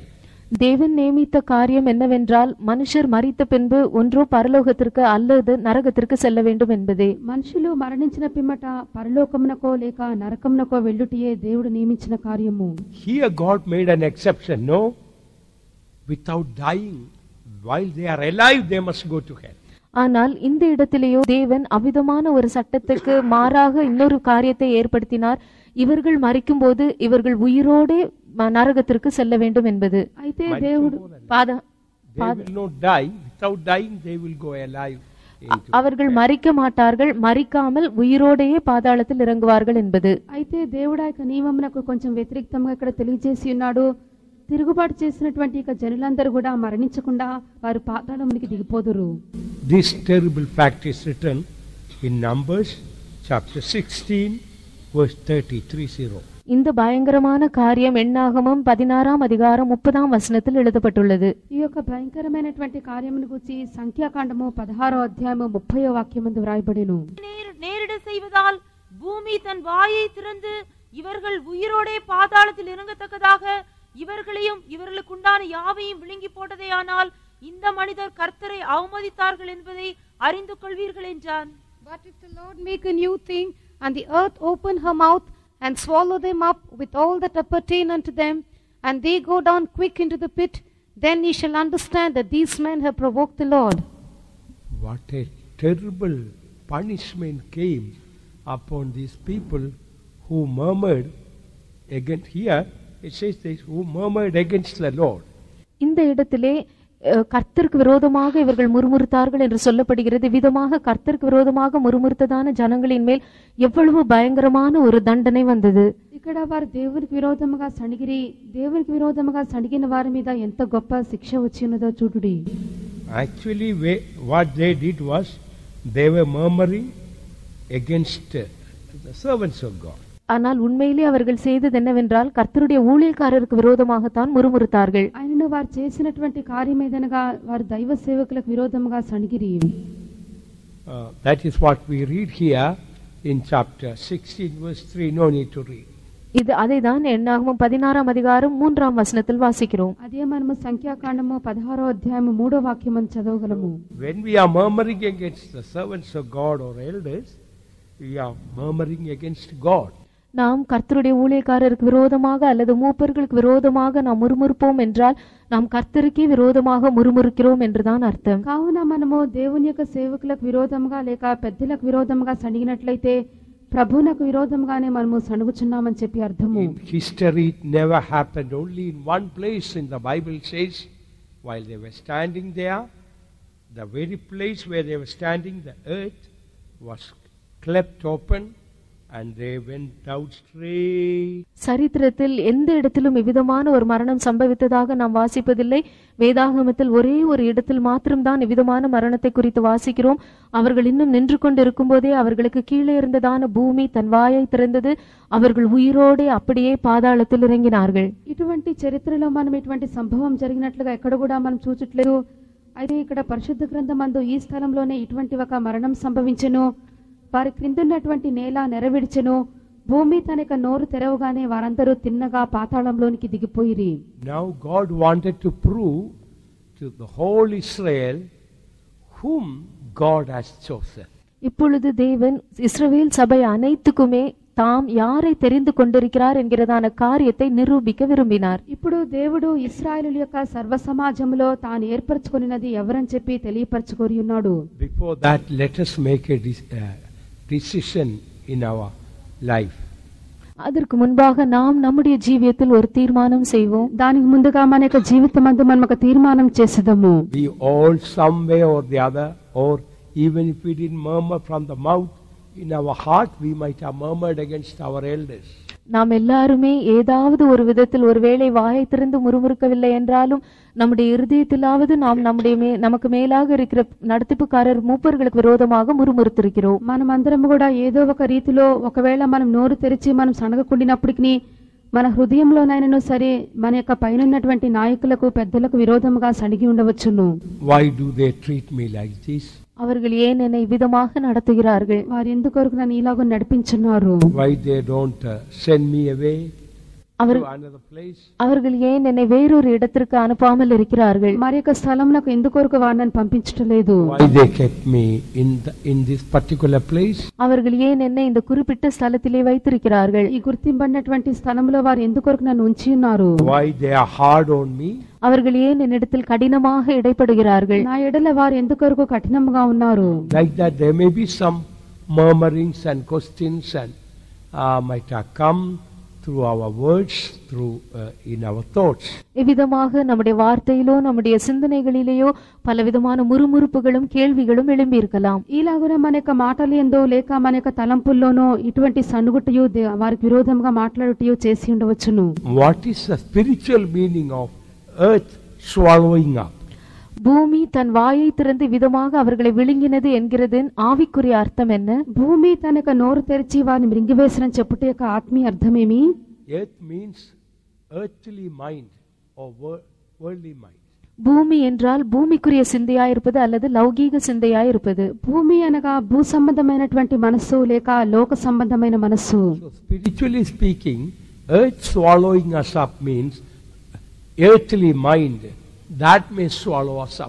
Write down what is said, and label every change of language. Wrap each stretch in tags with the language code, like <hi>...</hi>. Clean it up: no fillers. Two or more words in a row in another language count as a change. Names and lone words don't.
<ta>தேவன் நியமித்த காரியம் என்னவென்றால் மனுஷர் மரித்த பின்பு ஒன்றோ பரலோகத்திற்கு அல்லது நரகத்திற்கு செல்ல வேண்டும் என்பதே.</ta> <te>మనుషులు మరణించిన పిమ్మట పరలోకమునకో లేక నరకమునకో వెళ్ళుటయే దేవుడు నియమించిన కార్యము.</te> <en>Here God made an exception. No, without dying, while they are alive they must go to hell.</en> <ta>ஆனால் இந்த இடத்திலேயோ தேவன் அவிதமான ஒரு சட்டத்துக்கு மாறாக இன்னொரு காரியத்தை ஏற்படுத்தினார். இவர்கள் மரிக்கும் போது இவர்கள் உயிரோடே நரகத்திற்கு செல்ல வேண்டும் என்பது.</ta> <te>అయితే దేవుడు</te> <ta>அவர்கள் மரிக்க மாட்டார்கள், மரிக்காமல் உயிரோடையே பாதாளத்தில் இறங்குவார்கள் என்பது.</ta> <te>అయితే దేవుడు ఆ నియమమునకు కొంచెం వ్యతిరేకంగా ఇక్కడ తెలియజేసి ఉన్నాడు. తిరుగుబాటు చేసినటువంటి ఇక జనులందరూ కూడా మరణించకుండా వారు పాతాళమునికి దిగిపోదురు.</te> <en>This terrible fact is written in Numbers chapter 16 verse 30.</en> <ta>இந்த பயங்கரமான காரியம் எண்ணாகமம் 16 அதிகாரம் 30 வசனத்தில் எழுதப்பட்டுள்ளது.</ta> <te>ఈ యొక్క భయంకరమైనటువంటి కార్యమును గురించి సంఖ్యాకాండము 16వ అధ్యాయము 30వ వాక్యమందు వ్రాయబడెను.</te> <ta>நேரிட செய்வதால் பூமி தன் வாயை திறந்து இவர்கள் உயிரோடே பாதாளத்தில் இறங்கத்தக்கதாக இவர்களையும் இவர்களுக்குண்டான யாவையும் விழுங்கி போட்டதேயானால் இந்த மனிதர் கர்த்தரை அவமதித்தார்கள் என்பதை அறிந்து கொள்வீர்கள் என்றான்.</ta> <en>But if the Lord make a new thing, and the earth open her mouth and swallow them up with all that appertain unto them, and they go down quick into the pit, then ye shall understand that these men have provoked the Lord. What a terrible punishment came upon these people who murmured against. Here it says this, who murmured against the Lord.</en> <ta>இந்த இடத்திலே கர்த்தருக்கு விரோதமாக இவர்கள் முறுமுறுத்தார்கள் என்று சொல்லப்படுகிறது. விதமாக கர்த்தருக்கு விரோதமாக முறுமுறுத்ததான ஜனங்களின் மேல் எவ்வளவு பயங்கரமான ஒரு தண்டனை வந்தது.</ta> <te>ఇక్కడ వారు దేవునికి విరోధముగా సణిగిరి దేవునికి విరోధముగా సణిగిన వారి మీద ఎంత గొప్ప శిక్ష వచ్చినదో చూడుడి.</te> <en>Actually what they did was they were murmuring against the servants of God.</en> <ta>ஆனால் உண்மையிலே அவர்கள் செய்தது என்னவென்றால் கர்த்தருடைய ஊழியக்காரருக்கு விரோதமாகத்தான் முறுமுறுத்தார்கள்.</ta> <te>ఆయనను వారు చేసినటువంటి కార్యం ఏదనగా వారు దైవ సేవకులకు విరోధముగా సణిగిరి.</te> <en>That is what we read here in chapter 16 verse 3. No need to read.</en> <ta>இது அதைதான் எண்ணாகமம் 16 அதிகாரம் 3 வசனத்தில் வாசிக்கிறோம்.</ta> <te>అదే మనము సంఖ్యాకాండము 16వ అధ్యాయము 3వ వాక్యం చదవగలము.</te> <en>When we are murmuring against the servants of God or elders, we are murmuring against God.</en> <ta>நாம் கர்த்தருடைய ஊழியக்காரருக்கு விரோதமாக அல்லது மூப்பர்களுக்கு விரோதமாக நாம் முறுமுறுப்போம் என்றால் நாம் கர்த்தருக்கே விரோதமாக முறுமுறுக்கிறோம் என்றுதான் அர்த்தம்.</ta> <te>కావున మనము దేవుని యొక్క సేవకులకు విరోధంగా లేక పెద్దలకు విరోధంగా సణిగినట్లయితే ప్రభువునకు విరోధంగానే మనము సణుగుచున్నామని చెప్పి అర్థము.</te> <en>In history it never happened. Only in one place in the Bible says, while they were standing there, the very place where they were standing, the earth was cleft open and they went out straight.</en> <ta>சரித்திரத்தில் எந்த இடத்திலும் இவ்விதமான ஒரு மரணம் சம்பவித்ததாக நாம் வாசிப்பதில்லை. வேதாகமத்தில் ஒரே ஒரு இடத்தில் மாத்திரம்தான் இவ்விதமான மரணத்தை குறித்து வாசிக்கிறோம். அவர்கள் இன்னும் நின்று கொண்டிருக்கும் போதே அவர்களுக்கு கீழே இருந்ததான பூமி தன் வாயை திறந்தது. அவர்கள் உயிரோடு அப்படியே பாதாளத்தில் இறங்கினார்கள்.</ta> <te>ఇటువంటి చరిత్రలో మనం ఇటువంటి సంభవం జరిగినట్లుగా ఎక్కడ కూడా మనం చూచట్లేదు. అయితే ఇక్కడ పరిశుద్ధ గ్రంథమందు ఈ స్థలంలోనే ఇటువంటి ఒక మరణం సంభవించెను. వారి క్రిందున్నటువంటి నేల నెరవిడిచెను. భూమి తన యొక్క నోరు తెరవగానే వారందరూ తిన్నగా పాతాళంలోనికి దిగిపోయిరి.</te> <en>Now God wanted to prove to the whole Israel whom God has chosen.</en> <ta>இப்பொழுது தேவன் இஸ்ரவேல் சபை அனைத்துக்குமே தாம் யாரை தெரிந்து கொண்டிருக்கிறார் என்கிறதான காரியத்தை நிரூபிக்க விரும்பினார்.</ta> <te>ఇప్పుడు దేవుడు ఇశ్రాయేలు యొక్క సర్వ సమాజంలో తాను ఏర్పరచుకొనినది ఎవరని చెప్పి తెలియపరచుకొని ఉన్నాడు.</te> <en>Before that, let us make a decision in our life.</en> <ta>அதற்கு முன்பாக நாம் நம்முடைய ஜீவியத்தில் ஒரு தீர்மானம் செய்வோம்.</ta> <te>దానికి ముందుగా మన యొక్క జీవితమందు మనం ఒక తీర్మానం చేసేదము.</te> <en>We all some way or the other, or even if we didn't murmur from the mouth, in our heart we might have murmured against our elders.</en> <ta>நாம் எல்லாருமே ஏதாவது ஒரு விதத்தில் ஒருவேளை வாயை திறந்து முறுமுறுக்கவில்லை என்றாலும் நம்முடைய இருதயத்திலாவது நாம் நமக்கு மேலாக இருக்கிற நடத்திப்புக்காரர் மூப்பர்களுக்கு விரோதமாக முறுமுறுத்திருக்கிறோம்.</ta> <te>మనం అందరం కూడా ఏదో ఒక రీతిలో ఒకవేళ మనం నోరు తెరిచి మనం సనగకుండినప్పటికీ మన హృదయంలోనైనను సరే మన యొక్క పైనన్నటువంటి నాయకులకు పెద్దలకు విరోధముగా సణిగి ఉండవచ్చును.</te> <en>Why do they treat me like this?</en> <ta>அவர்கள் ஏன் என்னை விதமாக நடத்துகிறார்கள்?</ta> <te>వారు ఎందుకొరకు నన్ను ఇలాగ నడిపించున్నారు?</te> <en>Why they don't send me away to another place?</en> <ta>அவர்கள் ஏன் என்னை வேறொரு இடத்திற்கு அனுப்பாமல் இருக்கிறார்கள்?</ta> <te>మరి యొక్క స్థలమునకు ఎందుకొరకు వారు నన్ను పంపించట్లేదు?</te> <en>Why they kept me in this particular place?</en> <ta>அவர்கள் ஏன் என்னை இந்த குறிப்பிட்ட ஸ்தலத்திலே வைத்திருக்கிறார்கள்?</ta> <te>ఈ గుర్తింపబడినటువంటి స్థలంలో వారు ఎందుకొరకు నన్ను ఉంచి ఉన్నారు?</te> <en>Why they are hard on me?</en> <ta>அவர்கள் ஏன் என்னிடத்தில் கடினமாக இடைப்படுகிறார்கள்?</ta> <te>నా ఎడల వారు ఎందుకొరకు కఠినంగా ఉన్నారు?</te> <en>Like that there may be some murmurings and questions and might have come through our words, through in our thoughts.</en> <ta>இவ்விதமாக நம்முடைய வார்த்தையிலோ நம்முடைய சிந்தனைகளிலேயோ பலவிதமான முறுமுறுப்புகளும் கேள்விகளும் எழும்பி இருக்கலாம்.</ta> <te>ఈలాగున మన యొక్క మాటలు ఎందో లేక మన యొక్క తలంపుల్లోనో ఇటువంటి సన్నుగుట్టయు వారికి విరోధంగా మాట్లాడుటయు చేసి ఉండవచ్చును.</te> <en>What is the spiritual meaning of earth swallowing up?</en> <ta>பூமி தன் வாயை திறந்து விதமாக அவர்களை விழுங்கினது என்கிறது ஆவிக்குரிய அர்த்தம் என்ன?</ta> <te>భూమి తన యొక్క నోరు తెరిచి వారిని మృంగివేసిన చెప్పుట యొక్క ఆత్మీయ అర్థమేమి?</te> <en>Earth means earthly mind or worldly mind.</en> <ta>பூமி என்றால் பூமிக்குரிய சிந்தையாயிருப்பது அல்லது லௌகீக சிந்தையாயிருப்பது.</ta> <te>భూమి అనగా భూ సంబంధమైనటువంటి మనస్సు లేక లోక సంబంధమైన మనస్సు.</te> <en>So spiritually speaking, earth swallowing us up means earthly mind that may swallow us up.</en>